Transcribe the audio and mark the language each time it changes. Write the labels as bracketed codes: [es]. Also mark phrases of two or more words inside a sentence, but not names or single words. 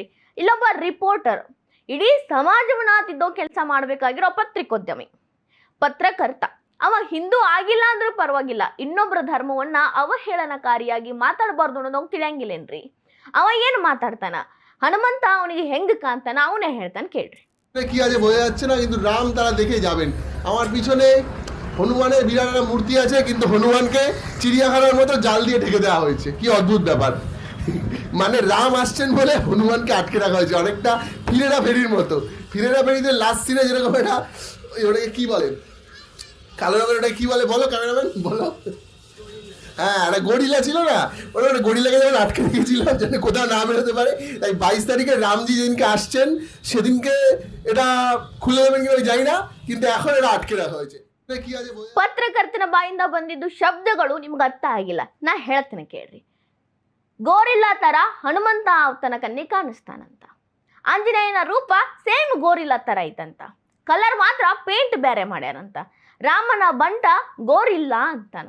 [kn] ಇಲ್ಲೊಬ್ಬ ರಿಪೋರ್ಟರ್, ಇಡೀ ಸಮಾಜವನ್ನ ತಿದ್ದೋ ಕೆಲಸ ಮಾಡ್ಬೇಕಾಗಿರೋ ಪತ್ರಿಕೋದ್ಯಮಿ, ಪತ್ರಕರ್ತ. ಅವ ಹಿಂದೂ ಆಗಿಲ್ಲ ಅಂದ್ರೂ ಪರವಾಗಿಲ್ಲ, ಇನ್ನೊಬ್ಬರ ಧರ್ಮವನ್ನ ಅವಹೇಳನಕಾರಿಯಾಗಿ ಮಾತಾಡಬಾರ್ದು ಅನ್ನೋದು ತಿಳಿಯಂಗಿಲ್ಲೇನ್ರಿ? ಅವ ಏನು ಮಾತಾಡ್ತಾನ? ಹನುಮಂತ ಅವನಿಗೆ ಹೆಂಗ್ ಕಾಂತಾನ ಅವನೇ ಹೇಳ್ತಾನೆ, ಕೇಳ್ರಿ. [bn] কি আছে বোঝা যাচ্ছে না, কিন্তু রাম তারা দেখে যাবেন। আমার পিছনে হনুমানের বিরাট একটা মূর্তি আছে, কিন্তু হনুমানকে চিড়িয়াখানার মতো জাল দিয়ে ঢেকে দেওয়া হয়েছে। কি অদ্ভুত ব্যাপার! মানে রাম আসছেন বলে হনুমানকে আটকে রাখা হয়েছে, অনেকটা ফিরেরা ফেরির মতো। ফিরেরা ফেরিতে লাস্ট সিনে যেরকম এটা, ওটাকে কি বলে, কালো রঙের ওটা কি বলে বলো ক্যামেরাম্যান, বলো। হ্যাঁ, একটা গরিলা ছিল না, ওরা একটা গরিলাকে যেমন আটকে রেখেছিলাম যেন কোথাও না বেরোতে পারে। তাই 22 তারিখে রামজি যেদিনকে আসছেন সেদিনকে এটা খুলে দেবেন কিনা জানি না, কিন্তু এখন এটা আটকে রাখা হয়েছে। কি আছে [kn] ಪತ್ರಕರ್ತನ ಬಾಯಿಂದ ಬಂದಿದ್ದು ಶಬ್ದಗಳು ನಿಮ್ಗೆ ಅರ್ಥ ಆಗಿಲ್ಲ. ನಾ ಹೇಳ್ತೇನೆ ಕೇಳ್ರಿ. ಗೋರಿಲ್ಲಾ ತರ ಹನುಮಂತ ಅವತನ ಕಣ್ಣಿ ಕಾಣಿಸ್ತಾನಂತ. ಆಂಜನೇಯನ ರೂಪ [en] same gorilla [kn] ತರ ಐತಂತ. ಕಲರ್ ಮಾತ್ರ ಪೇಂಟ್ ಬೇರೆ ಮಾಡ್ಯಾರಂತ. ರಾಮನ ಬಂಟ ಗೋರಿಲ್ಲಾ ಅಂತಾನ.